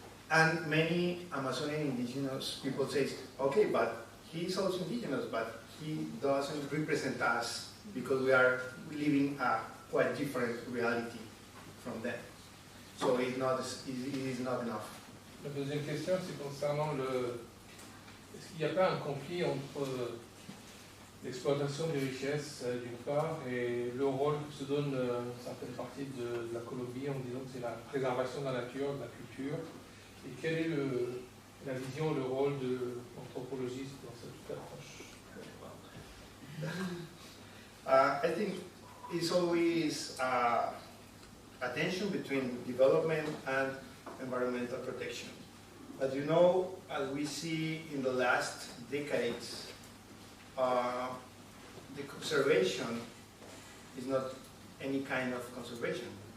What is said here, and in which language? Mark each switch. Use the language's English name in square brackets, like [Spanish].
[English] And many Amazonian indigenous people say, okay, but he's also indigenous, but he doesn't represent us because we are living a quite different reality from them. So it is not enough. [French] La deuxième question, c'est concernant le... Est-ce qu'il n'y a pas un conflit entre l'exploitation des richesses d'une part et le rôle que se donne certaines parties de la Colombie en disant que c'est la préservation de la nature, de la culture, et quelle est la vision, le rôle de l'anthropologiste dans cette approche? [English] I think it's always a tension between development and environmental protection. But you know, as we see in the last decades, the conservation is not any kind of conservation.